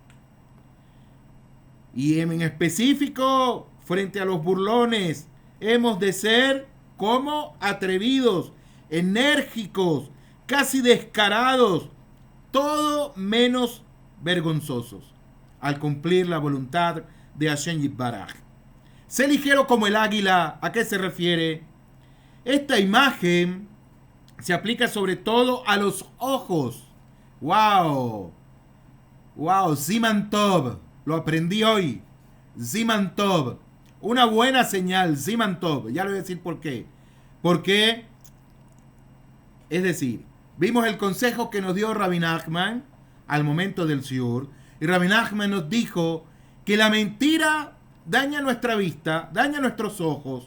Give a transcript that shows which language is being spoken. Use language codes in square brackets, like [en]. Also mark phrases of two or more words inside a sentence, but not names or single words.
[es] Y en específico, frente a los burlones, hemos de ser como atrevidos, enérgicos, casi descarados, todo menos vergonzosos, al cumplir la voluntad de [he] השם יתברך. [es] Sé ligero como el águila. ¿A qué se refiere? Esta imagen se aplica sobre todo a los ojos. [he] ¡Wow! ¡Wow! סימן טוב. [es] Lo aprendí hoy. [he] סימן טוב. [es] Una buena señal, [he] סימן טוב. [es] Ya le voy a decir por qué. Porque, es decir, vimos el consejo que nos dio Rabbi Nachman al momento del shiur. Y Rabbi Nachman nos dijo que la mentira daña nuestra vista, daña nuestros ojos.